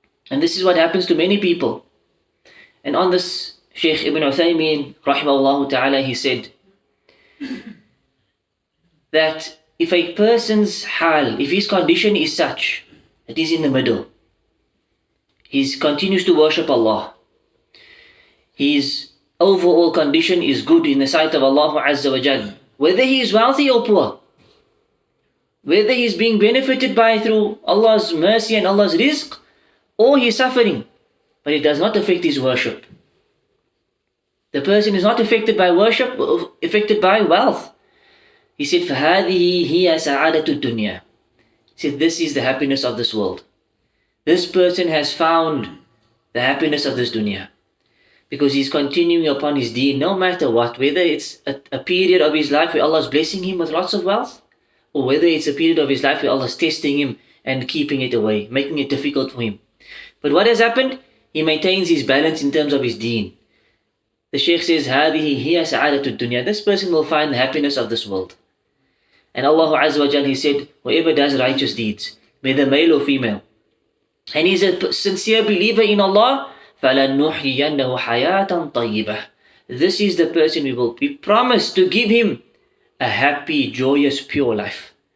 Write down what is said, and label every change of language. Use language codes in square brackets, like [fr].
[en] And this is what happens to many people. And on this, Shaykh Ibn Uthaymeen, rahimahullah ta'ala, he said that if a person's hal, if his condition is such that he's in the middle, he continues to worship Allah, his overall condition is good in the sight of Allah Azza wa Jal, whether he is wealthy or poor, whether he is being benefited by through Allah's mercy and Allah's rizq, or he is suffering, but it does not affect his worship. The person is not affected by worship, affected by wealth. He said, [ar] فَهَذِهِ هِيَ سَعَادَةُ الدُّنْيَا. [en] He said, this is the happiness of this world. This person has found the happiness of this dunya, because he's continuing upon his deen no matter what, whether it's a period of his life where Allah is blessing him with lots of wealth, or whether it's a period of his life where Allah is testing him and keeping it away, making it difficult for him. But what has happened? He maintains his balance in terms of his deen. The Shaykh says, [ar] هَذِهِ هِيَ سَعَادَةُ الدُّنْيَا. [en] This person will find the happiness of this world. And Allah Azza wa Jal, He said, whoever does righteous deeds, whether male or female, and he's a sincere believer in Allah, [ar] فَلَنُحْيِيَنَّهُ حَيَاةً طَيِّبَةً. [en] This is the person we promise to give him a happy, joyous, pure life.